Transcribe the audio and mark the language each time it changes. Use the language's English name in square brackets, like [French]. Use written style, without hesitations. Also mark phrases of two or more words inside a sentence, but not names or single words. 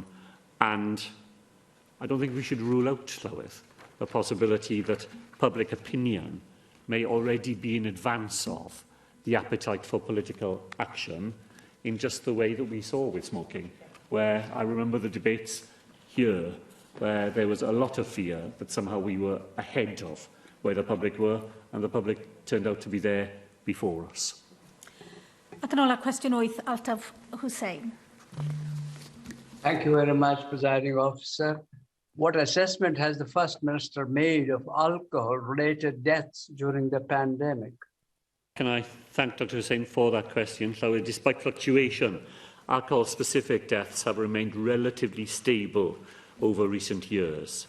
[English] And I don't think we should rule out, Llywydd, the possibility that public opinion may already be in advance of the appetite for political action in just the way that we saw with smoking, where I remember the debates here where there was a lot of fear that somehow we were ahead of where the public were, and the public turned out to be there before us. [Welsh] Ac yn ola, cwestiwn 8, Altaf Hussein. [English] Thank you very much, Presiding Officer. What assessment has the First Minister made of alcohol-related deaths during the pandemic? Can I thank Dr Hussein for that question? So, despite fluctuation, alcohol-specific deaths have remained relatively stable over recent years.